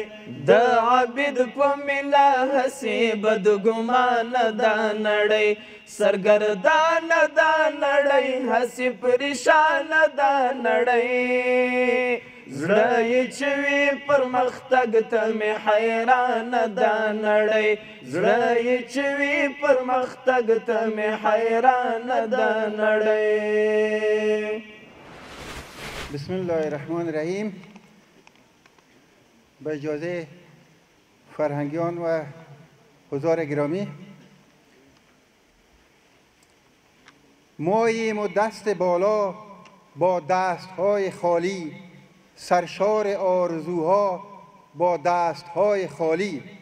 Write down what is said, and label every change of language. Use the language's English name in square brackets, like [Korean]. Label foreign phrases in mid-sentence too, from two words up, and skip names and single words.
[Pashto] د عابد په مینه هسې بدګمانه ده نړۍ سرګردانه ده نړۍ هسې پریشانه ده نړۍ زړه یې چې وي پرمختګ ته مې حیرانه ده نړۍ زړه یې چې وي پرمختګ ته مې حیرانه ده نړۍ [Arabic] بسم الله الرحمن الرحیم. [Persian] با اجازه فرهنگیان و حضار گرامی، ماییم و دست بالا با دستهای خالی، سرشار آرزوها با دستهای خالی.